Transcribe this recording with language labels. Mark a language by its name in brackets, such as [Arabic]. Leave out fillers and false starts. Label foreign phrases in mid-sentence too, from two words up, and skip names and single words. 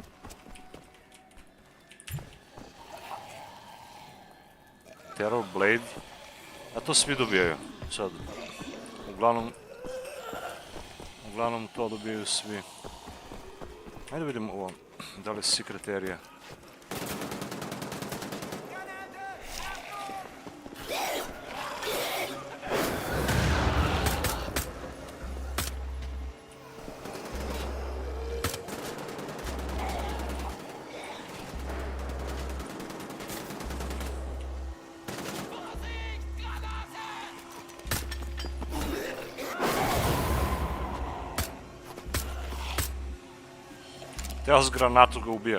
[Serbian] Terror Blade. A to svi dobijaju, sad. Uglavnom to dobijaju svi. Ajde vidim ovo, da li je [English] secret area. [Serbian] Teo s granatu ga ubija.